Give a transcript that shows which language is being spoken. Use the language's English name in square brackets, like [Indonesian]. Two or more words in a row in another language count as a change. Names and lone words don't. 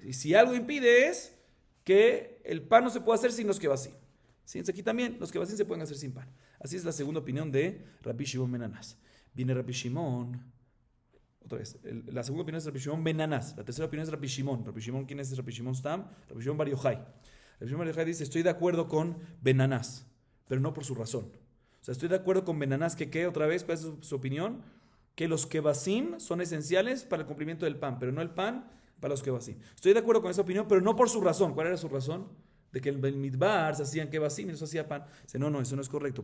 [Spanish] Y si algo impide es que el pan no se puede hacer sin los kebasim, ¿sí? Entonces aquí también los kebasim se pueden hacer sin pan. Así es la segunda opinión de Rabbi Shimon ben Hanás. Viene Rabbi Shimon, otra vez, la segunda opinión es Rabbi Shimon ben Hanás. La tercera opinión es Rabbi Shimon. Rabbi Shimon, ¿quién es Rabbi Shimon Stam? Rabbi Shimon bar Yochai. Rabbi Shimon bar Yochai dice, estoy de acuerdo con Ben Hanás, pero no por su razón. O sea, estoy de acuerdo con Ben Hanás que, otra vez, ¿cuál es su opinión? Que los kebasim son esenciales para el cumplimiento del pan, pero no el pan para los kebasim. Estoy de acuerdo con esa opinión, pero no por su razón. ¿Cuál era su razón? De que en Bamidbar se hacían kebasim y no se hacía pan. Dice, no, eso no es correcto.